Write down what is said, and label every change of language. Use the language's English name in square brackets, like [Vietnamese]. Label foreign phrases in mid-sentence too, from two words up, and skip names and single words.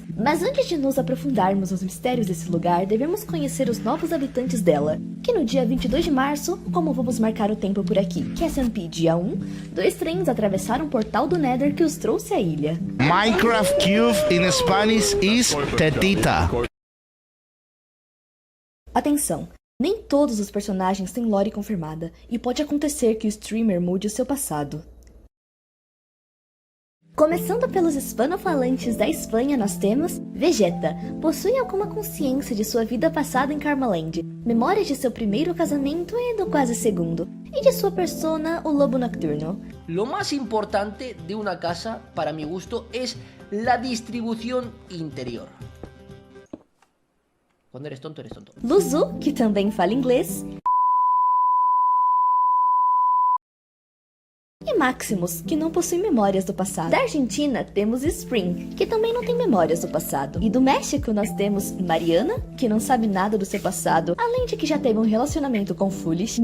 [Portuguese] Mas antes de nos aprofundarmos nos mistérios desse lugar, devemos conhecer os novos habitantes dela, que no dia 22 de março, como vamos marcar o tempo por aqui, QSMP dia 1, 2 trens atravessaram o portal do Nether que os trouxe à ilha. [English] Minecraft Cube in Spanish is tetita. [Portuguese] Atenção! Nem todos os personagens têm lore confirmada, e pode acontecer que o streamer mude o seu passado. Começando pelos hispanofalantes da Espanha, nós temos Vegeta. Possui alguma consciência de sua vida passada em Karmaland, memórias de seu primeiro casamento e do quase segundo, e de sua persona, o Lobo Nocturno. [Spanish] Lo más importante de una casa, para mi gusto, es la distribución interior. Quando eres tonto, eres tonto. [Portuguese] Luzu, que também fala inglês. E Maximus, que não possui memórias do passado. Da Argentina, temos Spring, que também não tem memórias do passado. E do México, nós temos Mariana, que não sabe nada do seu passado, além de que já teve um relacionamento com Foolish.